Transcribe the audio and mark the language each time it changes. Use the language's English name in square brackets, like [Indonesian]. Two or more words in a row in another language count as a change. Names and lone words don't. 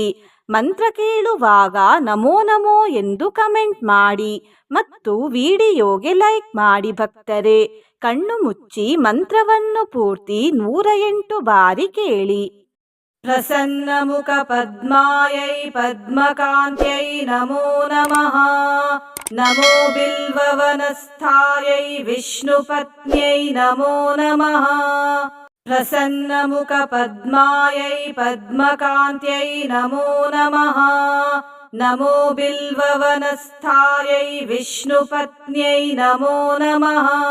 [Kannada] ಮಂತ್ರ ಕೇಳುವಾಗ [Sanskrit] ನಮೋ ನಮೋ [Kannada] ಎಂದು ಕಮೆಂಟ್ ಮಾಡಿ ಮತ್ತು ವಿಡಿಯೋಗೆ ಲೈಕ್ ಮಾಡಿ ಭಕ್ತರೇ. ಕಣ್ಣು ಮುಚ್ಚಿ ಮಂತ್ರವನ್ನು ಪೂರ್ತಿ 108 ಬಾರಿ ಕೇಳಿ. [Sanskrit] ಪ್ರಸನ್ನಮುಖ ಪದ್ಮಾಯೈ ಪದ್ಮಕಾಂತ್ಯೈ ನಮೋ ನಮಃ. ನಮೋ ಬಿಲ್ವವನಸ್ಥಾಯೈ ವಿಷ್ಣುಪತ್ನ್ಯೈ ನಮೋ ನಮಃ. ಪ್ರಸನ್ನಮುಖ ಪದ್ಮಾಯೈ ಪದ್ಮಕಾಂತ್ಯೈ ನಮೋ ನಮಃ. ನಮೋ ಬಿಲ್ವವನಸ್ಥಾಯೈ ವಿಷ್ಣುಪತ್ನ್ಯೈ ನಮೋ ನಮಃ.